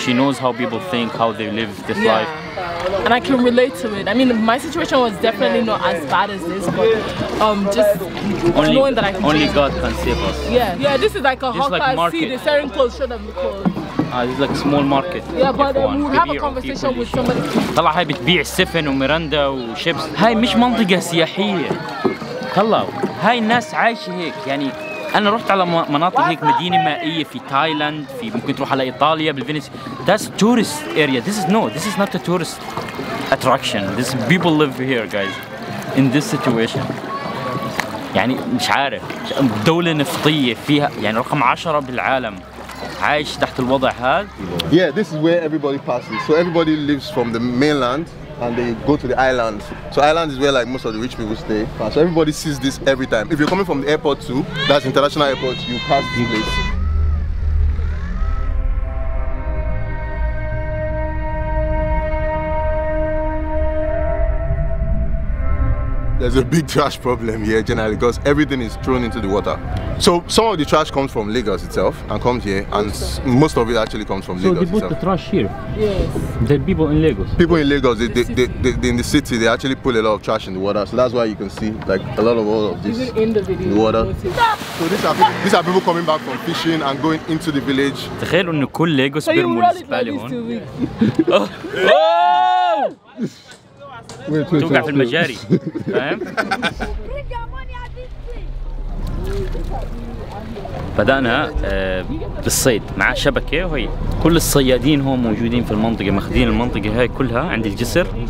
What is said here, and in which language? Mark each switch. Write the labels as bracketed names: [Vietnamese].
[English] She knows how people think, how they live this life. And I can relate to it. I mean, my situation was definitely not as bad as this, but just knowing that I can. Only God can save us. Yeah, this is like a hawker. like market. See, they're selling clothes. Show them the clothes. This is like a small market. Yeah, but we would have a conversation with somebody. [Arabic] طلع هاي بتبيع السفن وميرندا وشيبس. هاي مش منطقة سياحية. طلعوا هاي الناس عايشة هيك يعني. أنا رحت على مناطق هيك مدينة مائية في تايلاند، في ممكن تروح على إيطاليا بالفينيس. [English] That's tourist area. This is not a tourist attraction. This people live here guys in this situation. [Arabic] يعني مش عارف دولة نفطية فيها يعني رقم 10 بالعالم عايش تحت الوضع هذا. [English] Yeah, this is where everybody passes. So everybody lives from the mainland and they go to the islands. So island is where like most of the rich people stay. So everybody sees this every time. If you're coming from the airport too, that's international airport, you pass this place. There's a big trash problem here generally because everything is thrown into the water. So some of the trash comes from Lagos itself and comes here, and most of it actually comes from Lagos So they put the trash here? Yes. The people in Lagos? People in Lagos, they in the city, they actually put a lot of trash in the water. So that's why you can see like a lot of all of this Even in the video. in the water. So these are people coming back from fishing and going into the village. [Arabic] تخيلوا إنه كل ليغوس بيرموا الزبالة هون. توقع في المجاري فاهم؟ بدأنا بالصيد مع شبكة، وهي كل الصيادين هون موجودين في المنطقة، ماخذين المنطقة هاي كلها عند الجسر.